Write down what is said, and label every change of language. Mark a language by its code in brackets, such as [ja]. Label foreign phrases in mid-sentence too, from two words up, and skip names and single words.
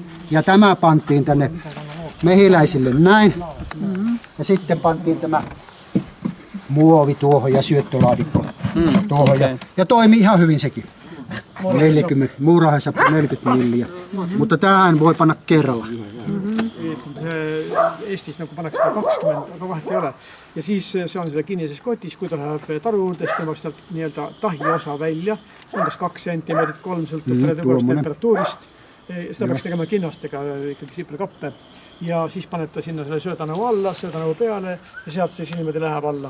[fi] Ja tämä pantiin tänne mehiläisille näin. Ja sitten pantiin tämä muovi tuohon ja syöttölaatikko tuohon. Ja toimi ihan hyvin sekin. 40, muurahessa 40 milliä. Mutta tähän voi panna kerralla. [et] Eestis nagu pannakse seda 20, aga vahet ei ole. Ja siis see on selle kinnises kotis, kui ta läheb taru juurde, siis tõmbaks sealt nii-öelda tahi osa välja. Umbes 2 sentimeetrit, 3 sõltub temperatuurist. Seda peaks tegema kinnastega ikkagi siprikappe. Ja siis paneb ta sinna selle söödanõu alla, söödanõu peale ja sealt see niimoodi läheb alla.